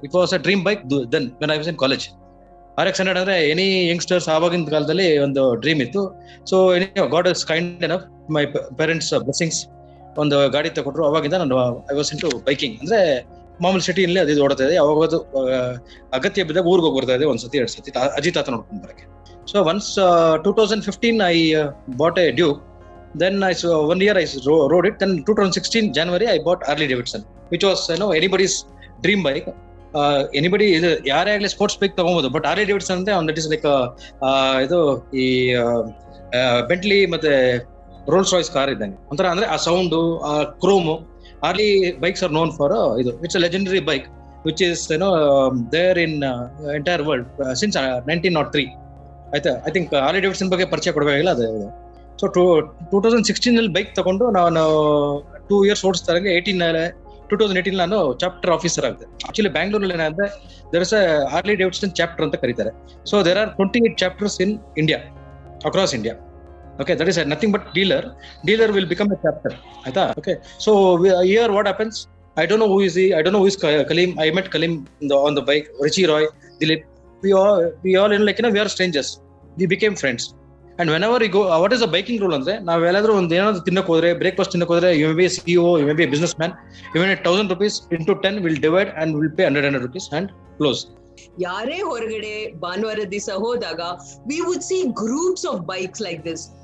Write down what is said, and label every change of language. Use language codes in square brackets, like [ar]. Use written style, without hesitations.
[en] It was a dream bike then when I was in college. RX 100 [kn] ಅಂದ್ರೆ any youngsters ಆವಾಗಿನ ಕಾಲದಲ್ಲಿ ಒಂದು dream ಇತ್ತು. [en] so God is kind enough, my parents blessings, [kn] ಒಂದು ಗಾಡಿ ತಗೊಂಡ್ರು. ಅವಾಗಿಂದ ನಾನು [en] I was into biking. [kn] ಅಂದ್ರೆ ಮಾಮೂಲಿ ಸಿಟಿಯಲ್ಲಿ ಅದು ಓಡ್ತಾ ಇದೆ. ಯಾವಾಗ ಅಗತ್ಯ ಬಿದ್ದಾಗ ಊರಿಗೆ ಹೋಗಿ ಬರ್ತಾ ಇದೆ, ಒಂದ್ಸತಿ 2 ಸತಿ ಅಜಿತ್ ತಾತ ನೋಡ್ಕೊಂಡು ಬರಕ್ಕೆ. [en] So once 2015 I bought a Duke. Then 1 year I rode it. Then 2016 January I bought Harley Davidson, which was anybody's dream bike. [kn] Anybody ಯಾರೇ ಆಗಲಿ ಸ್ಪೋರ್ಟ್ಸ್ ಬೈಕ್ ತಗೋಬಹುದು, ಬಟ್ Harley Davidson ಅಂದ್ರೆ [en] that is like [kn] ಇದು ಈ Bentley ಮತ್ತೆ rolls Royce car ಇದ್ದಂಗೆ ಒಂಥರ. ಅಂದ್ರೆ ಆ ಸೌಂಡು, ಆ ಕ್ರೋಮು. [en] Harley bikes are known for ಇದು. It's a legendary bike which is there in entire world since 1903. [kn] ಆಯ್ತಾ. [en] I think [kn] Harley Davidson ಬಗ್ಗೆ ಪರಿಚಯ ಕೊಡಬೇಕಾಗಿಲ್ಲ ಅದು. ಸೊ 2016 ನಲ್ಲಿ ಬೈಕ್ ತಗೊಂಡು ನಾನು 2 years ಓಡಿಸ್ತಾ 2018 ನಾನು ಚಾಪ್ಟರ್ ಆಫೀಸರ್ ಆಗಿದೆ. ಆಕ್ಚುಲಿ ಬ್ಯಾಂಗ್ಳೂರಲ್ಲಿ ಏನಂದ್ರೆ [en] there is a [kn] Harley Davidson chapter ಅಂತ ಕರೀತಾರೆ. [en] So there are 28 chapters in India, across India. Okay, that is nothing but dealer will become a chapter, ಆಯ್ತಾ. Okay, so here what happens, I don't know who is he, I don't know who is Kaleem. I met Kaleem on the bike, Richie Roy, Dilip. We all we are strangers. We became friends. And whenever go, what is the biking rule ಅಂದ್ರೆ, [kn] ನಾವ್ ಎಲ್ಲಾದ್ರೂ ಒಂದು ಏನಾದ್ರು ತಿನ್ನಕ್ ಹೋದ್ರೆ, [en] Breakfast ತಿನ್ನಕ್ ಹೋದ್ರೆ, you may be CEO, you may be businessman, even 1,000 rupees into 10 will divide and will pay 100 rupees and close. [kn] ಯಾರೇ ಹೊರಗಡೆ ಭಾನುವಾರ ದಿವಸ ಹೋದಾಗ [en] We would see groups of bikes like this.